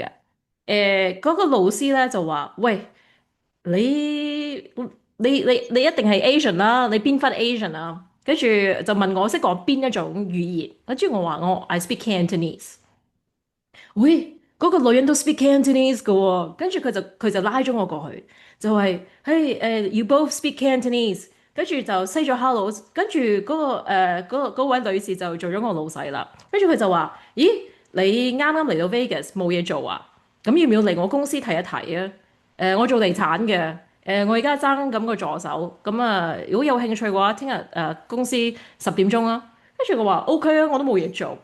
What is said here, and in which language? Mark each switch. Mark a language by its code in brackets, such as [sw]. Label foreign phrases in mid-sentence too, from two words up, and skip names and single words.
[yue] 嗰個老師咧就話：喂，你一定係 Asian 啦，你邊分 Asian 啊？跟住就問我識講邊一種語言，跟住我話我 [en] I speak Cantonese。 [yue] 喂，嗰個女人都 [en] speak Cantonese [yue] 嘅喎，跟住佢就拉咗我過去，就係、嘿 [en] you both speak Cantonese， [yue] 跟住就 say 咗 hello，跟住嗰位女士就做咗我老細啦，跟住佢就話：咦，你啱啱嚟到 Vegas 冇嘢做啊？咁要唔要嚟我公司睇一睇啊？我做地產嘅，我而家爭咁個助手，咁啊如果有興趣嘅話，聽日公司10點鐘啊，跟住我話 OK 啊，我都冇嘢做。